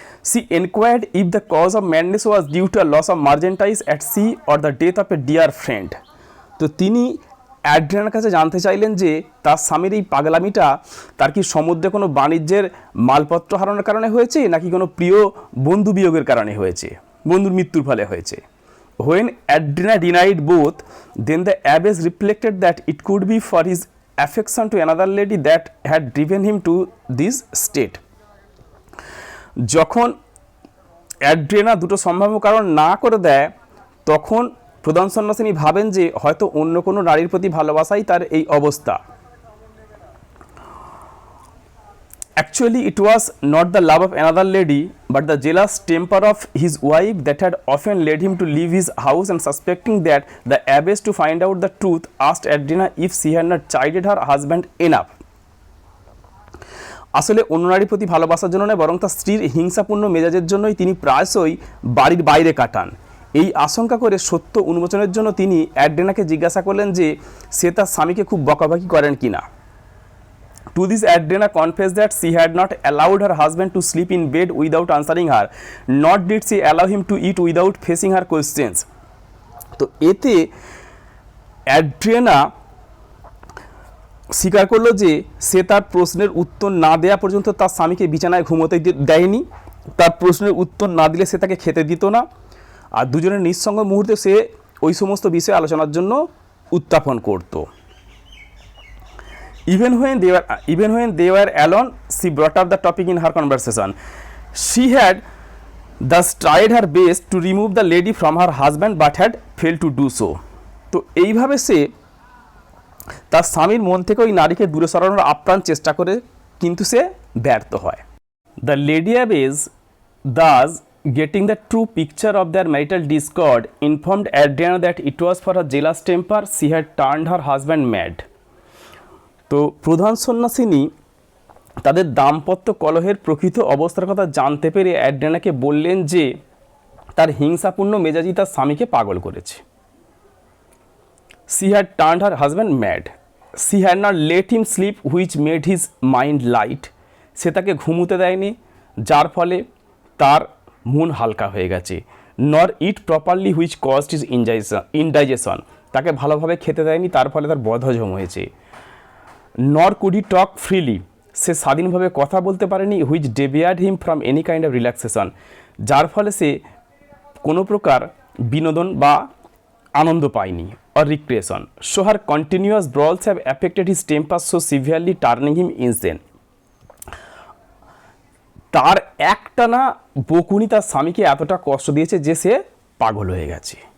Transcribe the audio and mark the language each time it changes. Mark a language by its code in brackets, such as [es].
[en] She enquired if the cause of madness was due to a loss of merchandise at sea or the death of a dear friend. [bn] তো তিনি অ্যাড্রিয়ানার কাছে জানতে চাইলেন যে তার স্বামীর এই পাগলামিটা তার কি সমুদ্রে কোনো বাণিজ্যের মালপত্র হারানোর কারণে হয়েছে নাকি কোনো প্রিয় বন্ধু বিয়োগের কারণে হয়েছে, বন্ধুর মৃত্যুর ফলে হয়েছে। [en] When Adriana denied both, then the abbess reflected that it could be for his affection to another lady that had driven him to this state. [bn] যখন অ্যাড্রিয়ানা দুটো সম্ভাব্য কারণ না করে দেয় তখন প্রধান সন্ন্যাসিনী ভাবেন যে হয়তো অন্য কোনো নারীর প্রতি ভালোবাসাই তার এই অবস্থা। [en] Actually, it was not the love of another lady, but the jealous temper of his wife that had often led him to leave his house, and suspecting that the abbess to find out the truth asked Adriana if she had not chided her husband enough. [bn] আসলে অন্য নারীর প্রতি ভালোবাসার জন্য নয়, বরং তার স্ত্রীর হিংসাপূর্ণ মেজাজের জন্যই তিনি প্রায়শই বাড়ির বাইরে কাটান। এই আশঙ্কা করে সত্য উন্মোচনের জন্য তিনি অ্যাড্রিনাকে জিজ্ঞাসা করলেন যে সে তার স্বামীকে খুব বকাবকি করেন কিনা। [en] To this, Adriana confessed that she had not allowed her husband to sleep in bed without answering her, nor did she allow him to eat without facing her questions. [bn] তো এতে অ্যাড্রিয়ানা স্বীকার করলো যে সে তার প্রশ্নের উত্তর না দেওয়া পর্যন্ত তার স্বামীকে বিছানায় ঘুমোতে দেয়নি, তার প্রশ্নের উত্তর না দিলে সে তাকে খেতে দিত না, আর দুজনের নিঃসঙ্গ মুহূর্তে সে ওই সমস্ত বিষয়ে আলোচনার জন্য উত্থাপন করত। [en] Even when they were alone, she brought up the topic in her conversation. She had thus tried her best to remove the lady from her husband, but had failed to do so. [bn] তো এইভাবে সে তার স্বামীর মন থেকে ওই নারীকে দূরে সরানোর আপ্রাণ চেষ্টা করে, কিন্তু সে ব্যর্থ হয়। [en] The lady abbess, thus getting the true picture of their marital discord, informed Adriana that it was for her jealous temper she had turned her husband mad. [bn] তো প্রধান সন্ন্যাসিনী তাদের দাম্পত্য কলহের প্রকৃত অবস্থার কথা জানতে পেরে অ্যাড্রিয়ানাকে বললেন যে তার হিংসাপূর্ণ মেজাজি তার স্বামীকে পাগল করেছে। [en] She had turned her husband mad. She had not let him sleep, which made his mind light. [bn] সে তাকে ঘুমোতে দেয়নি, যার ফলে তার মন হালকা হয়ে গেছে। [en] Nor eat properly, which caused his indigestion. [bn] তাকে ভালোভাবে খেতে দেয়নি, তার ফলে তার বদহজম হয়েছে। [en] Nor could he talk freely. [bn] সে স্বাধীনভাবে কথা বলতে পারেনি, [en] which debarred him from any kind of relaxation. [bn] যার ফলে সে কোনো প্রকার বিনোদন বা আনন্দ পায়নি, [en] or recreation. So her continuous brawls have affected his temper so severely, turning him insane. [bn] তার একটানা বকুনি তার স্বামীকে এতটা কষ্ট দিয়েছে যে সে পাগল হয়ে গেছে।